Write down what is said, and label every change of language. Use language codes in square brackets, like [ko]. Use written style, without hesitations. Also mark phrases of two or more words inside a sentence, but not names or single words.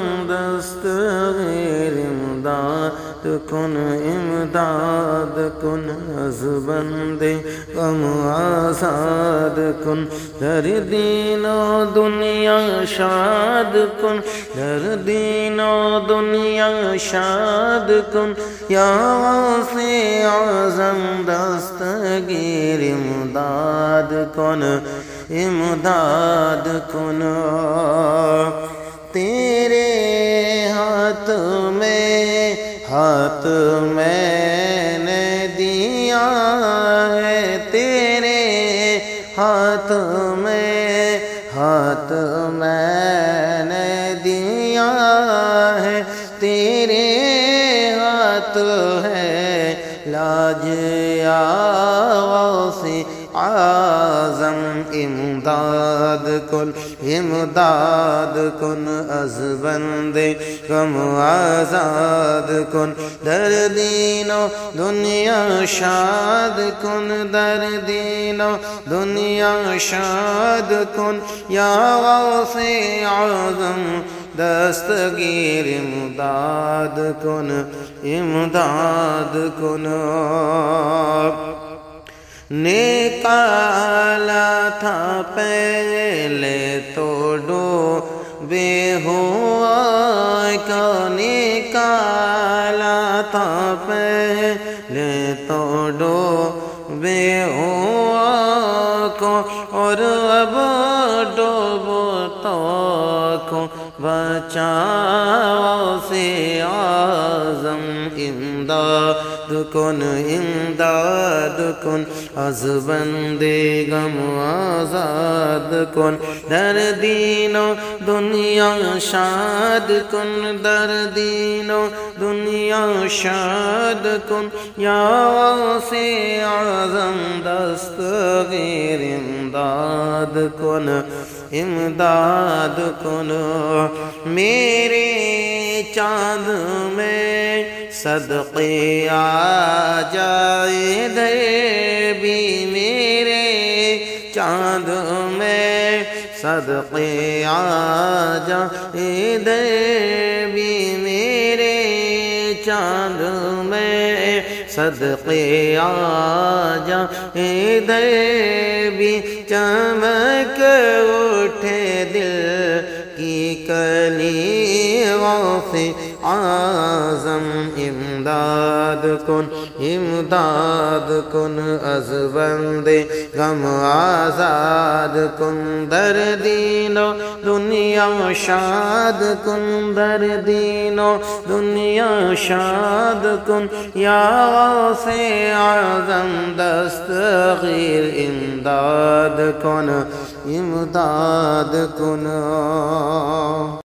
[fa] دستگیر امداد کن، امداد کن از بندے کم آزاد کن، در دین و دنیا شاد کن، در دین و دنیا شاد کن، یا واسع اعظم دستگیر امداد کن، امداد کن۔ [ur] تیرے ہاتھ میں نے دیا ہے، تیرے ہاتھ میں نے دیا ہے، تیرے ہاتھ ہے لاج یا غوثِ اعظم، [fa] امداد کن، امداد کن از بندے کم آزاد کن، در دین و دنیا شاد کن، در دین و دنیا شاد کن، یا غوثِ اعظم دستگیر امداد کن، امداد کن۔ [ur] نکالا تھا پہلے تو ڈوبے ہوا کو، نکالا تھا پہلے تو ڈوبے ہوا کو، اور اب ڈوبتا کو بچاؤ سے اعظم، [fa] امداد کن، امداد کن از بندے غم آزاد کن، در دین و دنیا شاد کن، در دین و دنیا شاد کن، یا واسع اعظم دستگیر امداد کن، امداد کن۔ [ur] میرے چاند میں صدقے آ جائے ادھر بھی، میرے چاند میں صدقے آ جائے ادھر بھی، میرے چاند میں صدقے آ جائے ادھر بھی، چمک اٹھے دل کی کلی غوثِ اعظم، [fa] امداد کن، امداد کن از بندے غم آزاد کن، در دین و دنیا شاد کن، در دین و دنیا شاد کن، یا غوثِ اعظم دستگیر امداد کن، امداد کن۔